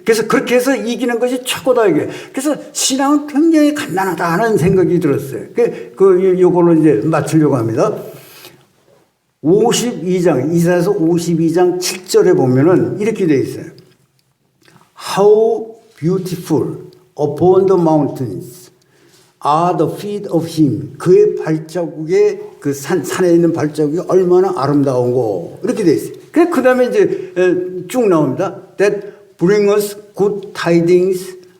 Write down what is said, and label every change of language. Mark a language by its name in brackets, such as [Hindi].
[Korean] 그래서 그렇게 해서 이기는 것이 최고다 이게. 그래서 신앙은 굉장히 간단하다는 생각이 들었어요. 요걸로 이제 맞추려고 합니다. 52장, 이사야서 52장 7절에 보면은 이렇게 되어 있어요. [English] How beautiful upon the mountains are the feet of him. [Korean] 그의 발자국에 그 산에 있는 발자국이 얼마나 아름다운고. 이렇게 되어 있어요. 그 다음에 이제 쭉 나옵니다. [English] That bring us good tidings